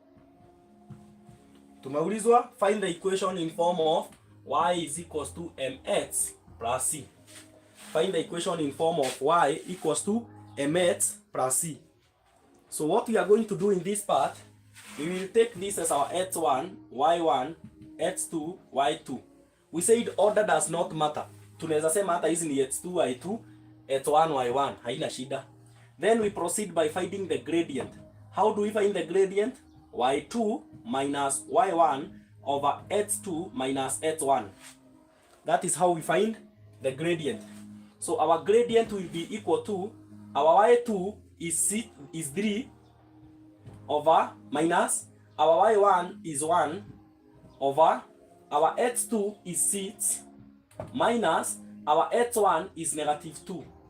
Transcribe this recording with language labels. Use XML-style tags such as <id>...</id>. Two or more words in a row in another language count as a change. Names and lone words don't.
<en>Tumeulizwa find the equation in form of y is equals to mx plus c. Find the equation in form of y equals to mx plus c. So what we are going to do in this part, we will take this as our x1, y1, x2, y2. We said order does not matter.</en> <sw>Tunaweza sema hata hizi ni x2, y2, x1, y1, haina shida.</sw> <en>Then we proceed by finding the gradient. How do we find the gradient? y2 minus y1 over x2 minus x1. That is how we find the gradient. So our gradient will be equal to, our y2 is 3 over minus our y1 is 1 over our x2 is 6 minus our x1 is -2.</en>